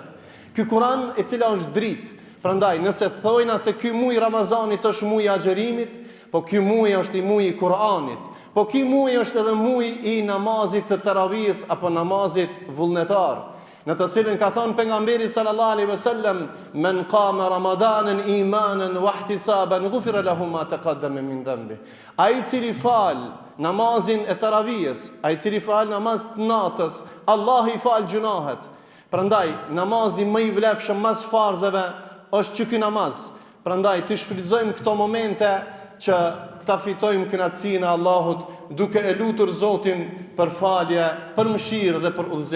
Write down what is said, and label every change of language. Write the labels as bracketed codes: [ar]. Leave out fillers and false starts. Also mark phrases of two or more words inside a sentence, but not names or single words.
[sq] Ky Kur'an e cila është dritë. Prandaj nëse thojna se ky muaj Ramazanit është muaji i agjerimit, po ky muaj është i muaji i Kur'anit. Po ky muaj është edhe muaji i namazit të taravihs apo namazit vullnetar, në të cilën ka thënë pejgamberi [ar] صلى الله عليه وسلم: "من قام رمضان إيمانا واحتسابا غفر له ما تقدم من ذنبه." [sq] Ai i cili fal namazin e taravihs, ai i cili fal namaz të natës, Allah i fal gjunahet. Prandaj namazi më i vlefshëm mas farzeve është që ky namaz. Prandaj të shfrytëzojmë këto momente që ta fitojmë kënaqësinë e Allahut duke e lutur Zotin për falje, për mëshirë dhe për udhëzim.